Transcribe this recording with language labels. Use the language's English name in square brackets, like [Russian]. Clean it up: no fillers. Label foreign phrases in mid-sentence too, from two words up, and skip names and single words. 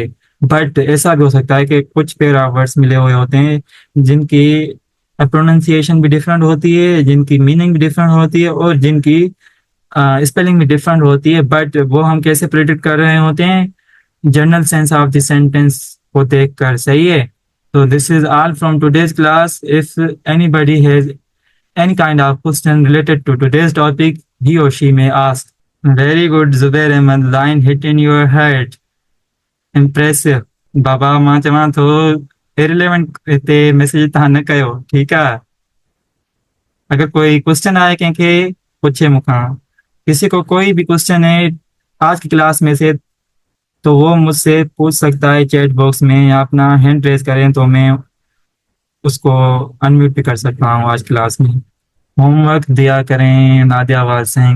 [Urdu] بٹ ایسا بھی ہو سکتا ہے کہ کچھ [English] pair of words [Urdu] ملے ہوئے ہوتے ہیں جن کی پرونائونسی ایشن بھی ڈفرنٹ ہوتی ہے، جن کی میننگ بھی ڈفرنٹ ہوتی ہے اور جن کی اسپیلنگ بھی ڈفرنٹ ہوتی ہے. بٹ وہ ہم کیسے پریڈکٹ کر رہے ہوتے ہیں? [English] general sense of the sentence [Urdu] کو دیکھ کر. صحیح ہے. [English] तो this is all from today's class. if anybody has any kind of question related to today's topic, he or she may ask. Very good, Zubair Ahmed. Line hit in your head. Impressive. [Sindhi] बाबा मां चवां थो irrelevant ते मैसेज तव्हां न कयो, ठीकु आहे। [Urdu] اگر کوئی کویسچن آئے [Sindhi] कंहिंखे, पुछे मूंखां, [Urdu] کسی کو کوئی بھی کویسچن ہے آج کی کلاس میں سے، تو وہ مجھ سے پوچھ سکتا ہے [English] chat box [Urdu] میں، یا اپنا [English] hand raise [Urdu] کریں تو میں اس کو انمیوٹ بھی کر سکتا ہوں آج کلاس میں. ہوم ورک دیا کریں نادیہ آواز سنگھ.